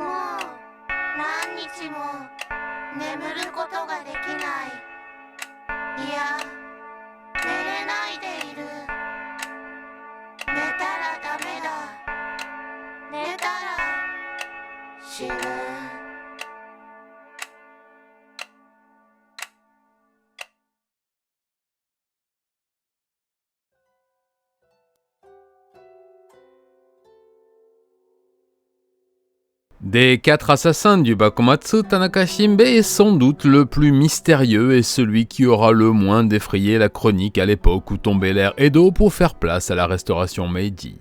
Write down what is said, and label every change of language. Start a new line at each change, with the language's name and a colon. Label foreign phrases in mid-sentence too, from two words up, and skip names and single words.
Japanese: もう何日も眠ることができない。いや、寝れないでいる。寝たらダメだ。寝たら死ぬ。
French: Des 4 assassins du Bakumatsu, Tanaka Shinbei est sans doute le plus mystérieux et celui qui aura le moins défrayé la chronique à l'époque où tombait l'ère Edo pour faire place à la restauration Meiji.